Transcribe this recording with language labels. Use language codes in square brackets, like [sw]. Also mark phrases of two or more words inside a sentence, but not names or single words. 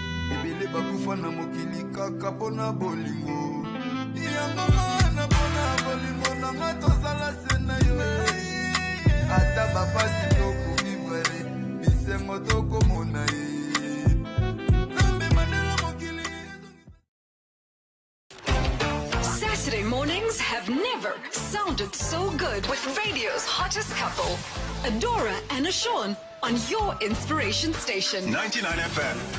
[ln] ebele bakufa na mokili kaka pona bolingo yango mana pona bolingo na matosala sena yo ata bapasi toko vivre bisengo toko mona [en] Saturday mornings have never sounded so good with radio's hottest couple, Adora and Ashawn, on your inspiration station. 99 FM.